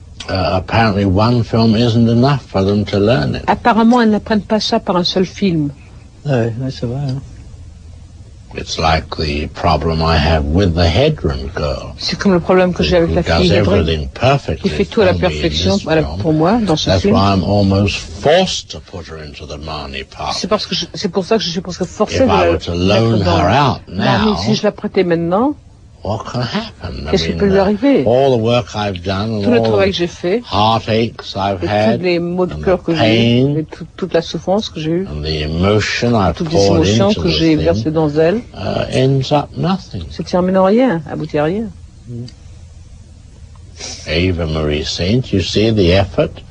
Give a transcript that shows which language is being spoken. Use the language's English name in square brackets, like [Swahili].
[English] Apparently, one film isn't enough for them to learn it. [French] Apparemment, elles n'apprennent pas ça par un seul film. Ouais, c'est vrai. Hein. [English] It's like the problem I have with the Hedren girl. [French] C'est comme le problème que j'ai avec la fille Hedren, qui fait tout à la perfection pour moi dans ce film. [English] That's why I'm almost forced to put her into the Marnie part. [French] C'est pour ça que je suis presque forcé de la mettre dans Marnie. Si je la prêtais maintenant, [English] what can happen? [French] Qu'est-ce qui peut lui arriver? [English] All the work I've done, [French] tout le travail que j'ai fait, [English] heartaches I've had, [French] tous les maux de cœur que j'ai eu, et toute la souffrance que j'ai eue, toutes les émotions que j'ai versées dans elle, [English] ends up nothing. [French] Se termine en rien, aboutit à rien. [English] Eva Marie Saint, you see the effort?